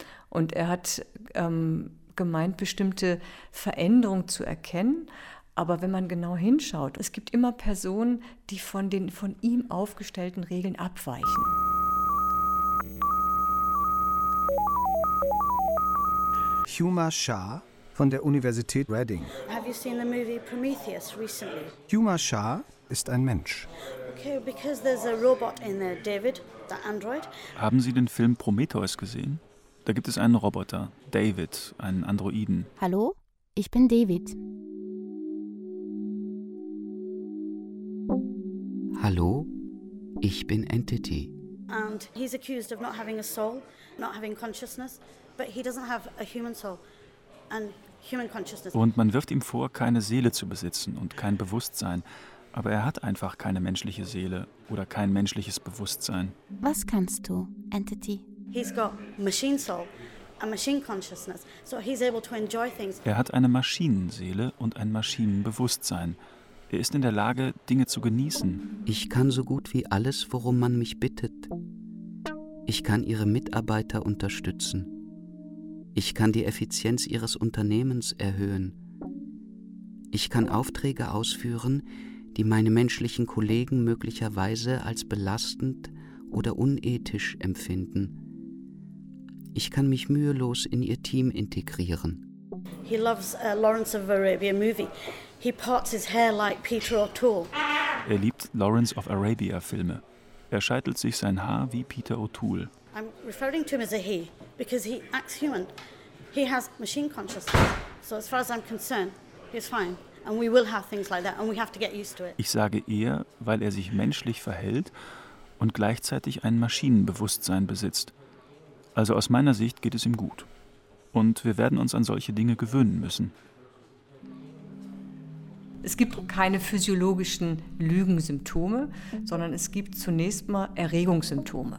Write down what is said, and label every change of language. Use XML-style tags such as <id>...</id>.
<de>Und er hat gemeint, bestimmte Veränderungen zu erkennen. Aber wenn man genau hinschaut, es gibt immer Personen, die von den von ihm aufgestellten Regeln abweichen. Huma Shah von der Universität Reading.</de> <en>Have you seen the movie Prometheus recently?</en> <de>Huma Shah ist ein Mensch.</de> <en>Okay, because there's a robot in there, David, the android.</en> <de>Haben Sie den Film Prometheus gesehen? Da gibt es einen Roboter, David, einen Androiden. Hallo, ich bin David. Hallo, ich bin Entity.</de> <en>And he's accused of not having a soul, not having consciousness, but he doesn't have a human soul and human consciousness.</en> <de>Und man wirft ihm vor, keine Seele zu besitzen und kein Bewusstsein, aber er hat einfach keine menschliche Seele oder kein menschliches Bewusstsein. Was kannst du, Entity?</de> <en>He's got machine soul, a machine consciousness, so he's able to enjoy things.</en> <de>Er hat eine Maschinenseele und ein Maschinenbewusstsein. Er ist in der Lage, Dinge zu genießen. Ich kann so gut wie alles, worum man mich bittet. Ich kann ihre Mitarbeiter unterstützen. Ich kann die Effizienz ihres Unternehmens erhöhen. Ich kann Aufträge ausführen, die meine menschlichen Kollegen möglicherweise als belastend oder unethisch empfinden. Ich kann mich mühelos in ihr Team integrieren.</de> <en>He loves a Lawrence of Arabia movie. He parts his hair like Peter O'Toole.</en> <de>Er liebt Lawrence of Arabia Filme. Er scheitelt sich sein Haar wie Peter O'Toole.</de> <en>I'm referring to him as a he because he acts human. He has machine consciousness. So as far as I'm concerned, he's fine and we will have things like that and we have to get used to it.</en> <de>Ich sage er, weil er sich menschlich verhält und gleichzeitig ein Maschinenbewusstsein besitzt. Also aus meiner Sicht geht es ihm gut. Und wir werden uns an solche Dinge gewöhnen müssen. Es gibt keine physiologischen Lügensymptome, sondern es gibt zunächst mal Erregungssymptome.</de>